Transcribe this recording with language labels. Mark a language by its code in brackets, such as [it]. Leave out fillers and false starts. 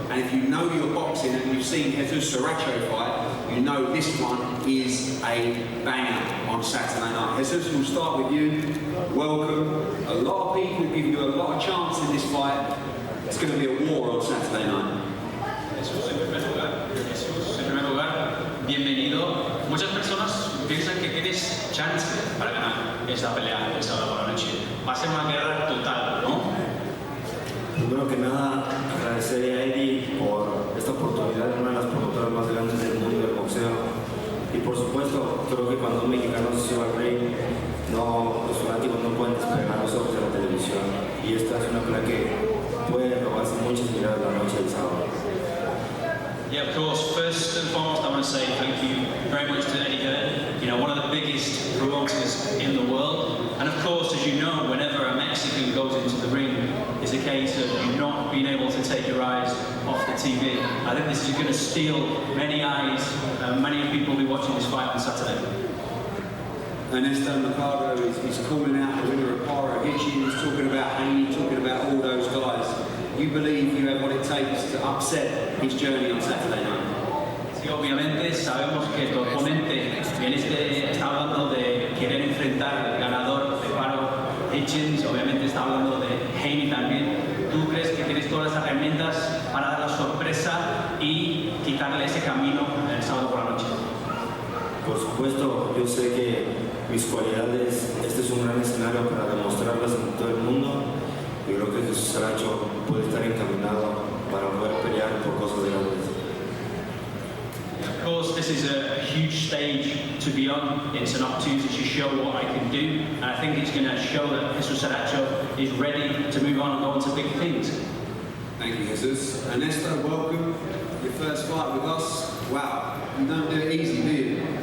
[en] And if you know your boxing and you've seen Jesus Saracho fight, you know this one is a banger on Saturday night. Jesus, we'll start with you. Welcome. A lot of people give you a lot of chance in this fight. It's going to be a war on Saturday night. [es] Jesús, en primer lugar, bienvenido. Muchas personas piensan que tienes chance para ganar esta pelea el sábado por la noche. Va a ser una guerra total, ¿no? Primero que nada, agradecer a Eddie por esta oportunidad, una de las promotoras más grandes del mundo del boxeo. Y por supuesto, creo que cuando un mexicano se sube al ring, los fanáticos no pueden despegar los ojos de la televisión. Y esta es una pelea que puede robarse muchas miradas la noche del sábado. [en] Yeah, of course. First and foremost, I want to say thank you very much to Eddie Hearn, you know, one of the biggest promoters in the world. And of course, as you know, whenever a Mexican goes into the ring, it's a case of you not being able to take your eyes off the TV. I think this is going to steal many eyes. Many people will be watching this fight on Saturday. Ernesto Mercado is calling out the winner of Paro Hitchens, talking about Haney, talking about all those guys. You believe you have what it takes to upset his journey on Saturday night? [es] Sí, obviamente sabemos que tu oponente está hablando de querer enfrentar al ganador de Paro Hitchens, obviamente está hablando de Haney también. ¿Tú crees que tienes todas las herramientas para dar la sorpresa y quitarle ese camino el sábado por la noche? Por supuesto, yo sé que mis cualidades, este es un gran escenario para demostrarlas en todo el mundo. Y creo que Jesús Saracho puede estar encaminado para poder pelear por cosas grandes. [en] Of course, this is a huge stage to be on. It's an opportunity to show what I can do, and I think it's going to show that Jesus Saracho is ready to move on and go on to big things. Thank you, Jesus. Ernesto, welcome. Your first fight with us. Wow, you don't do it easy, do you?